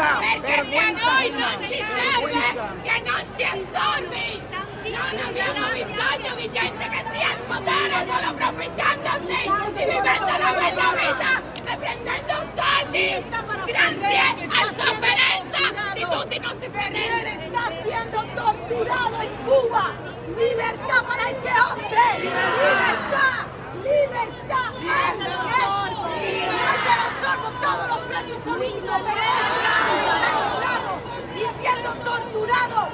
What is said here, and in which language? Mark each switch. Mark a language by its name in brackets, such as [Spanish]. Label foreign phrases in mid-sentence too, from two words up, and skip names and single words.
[Italian] Perché se a noi non ci serve che non ci assorbi! Non abbiamo bisogno di gente che sia al potere solo approfittandosi e vivendo una bella vita e prendendo soldi grazie alla sofferenza di tutti i nostri fratelli! [Spanish] Está siendo torturado en Cuba. Libertad para este hombre. Libertad. Libertad. Sorbo todos los presos políticos y siendo torturados.